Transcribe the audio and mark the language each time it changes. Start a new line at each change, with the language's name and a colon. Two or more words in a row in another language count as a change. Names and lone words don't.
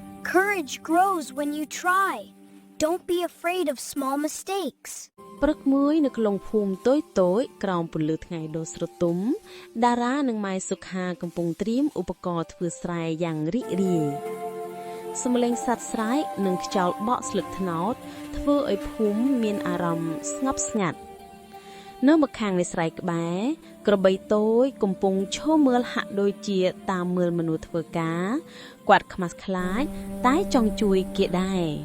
English: Courage grows when you try. Don't be afraid of small mistakes.
Khmer: ព្រឹកមួយនៅក្នុងភូមិតូចៗក្រោមពន្លឺថ្ងៃដ៏ស្រទុំតារានិងម៉ែសុខាកំពុងត្រៀមឧបករណ៍ធ្វើស្រែយ៉ាងរីករាយសំឡេងសត្វស្រែកនិងខ្យល់បក់ស្លឹកត្នោតធ្វើឲ្យភូមិមានអារម្មណ៍ស្ងប់ស្ងាត់នៅម្ខាងនៃស្រែក្បែរក្របីតូចកំពុងឈរមើលហាក់ដូចជាតាមមើលមនុស្សធ្វើការគាត់ខ្មាស់ខ្លាចតែចង់ជួយគេដែរ